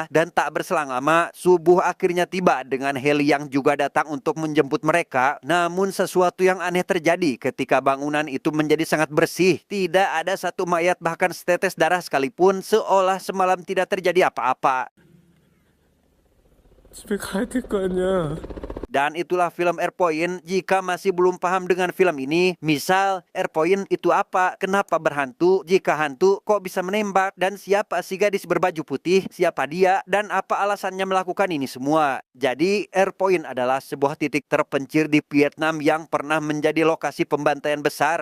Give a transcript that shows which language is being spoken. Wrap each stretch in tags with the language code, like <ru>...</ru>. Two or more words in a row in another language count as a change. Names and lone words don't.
<id>Dan tak berselang lama, subuh akhirnya tiba dengan heli yang juga datang untuk menjemput mereka. Namun sesuatu yang aneh terjadi ketika bangunan itu menjadi sangat bersih. Tidak ada satu mayat bahkan setetes darah sekalipun, seolah semalam tidak terjadi apa-apa.</id> <ko>집에 가야 될 거 아니야.</ko> <id>Dan itulah film Airpoint. Jika masih belum paham dengan film ini, misal Airpoint itu apa, kenapa berhantu, jika hantu kok bisa menembak, dan siapa si gadis berbaju putih, siapa dia, dan apa alasannya melakukan ini semua. Jadi Airpoint adalah sebuah titik terpencil di Vietnam yang pernah menjadi lokasi pembantaian besar.</id>